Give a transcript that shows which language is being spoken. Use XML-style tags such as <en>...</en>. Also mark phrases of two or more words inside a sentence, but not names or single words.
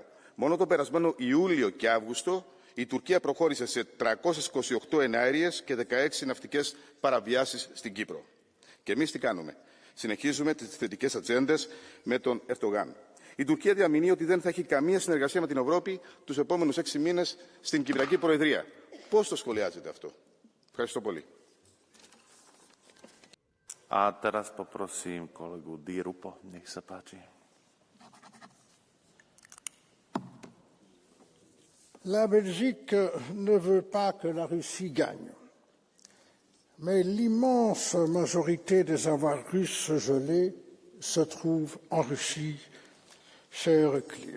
<el>Μόνο τον περασμένο Ιούλιο και Αύγουστο η Τουρκία προχώρησε σε 328 εναέριες και 16 ναυτικές παραβιάσεις στην Κύπρο. Και εμείς τι κάνουμε? Συνεχίζουμε τις θετικές ατζέντες με τον Ερντογάν. Η Τουρκία διαμηνύει ότι δεν θα έχει καμία συνεργασία με την Ευρώπη τους επόμενους 6 μήνες στην Κυπριακή Προεδρία. Πώς το σχολιάζετε αυτό? Ευχαριστώ πολύ.</el> <sk>A teraz poprosím kolegu Dírupo, nech sa páči.</sk> <fr>La Belgique ne veut pas que la Russie gagne. Mais l'immense majorité des avoirs russes gelés se trouve en Russie, c'est clair.</fr>